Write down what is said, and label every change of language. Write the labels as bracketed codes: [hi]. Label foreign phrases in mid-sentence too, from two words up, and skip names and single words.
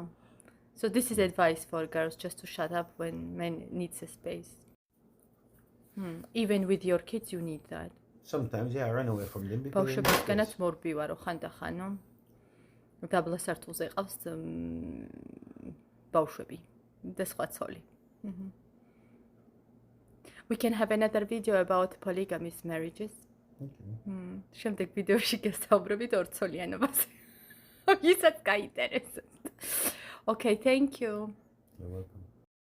[en] So this is advice for girls just to shut up when men needs a space. Even with your kids you need that. Sometimes, yeah, I run away from them because they need [ka] ბავშვებისგანაც [en] space. [ka] მორბივარო ხანდახანო. დაბლა სართულზე ყავს ბავშვები და სხვა ცოლი. [en] We can have another video about polygamous marriages. [ka] შემდეგ ვიდეოში გესაუბრებით ორცოლიანობაზე. ისაც გაინტერესებს. [en] Okay, thank you. You're welcome.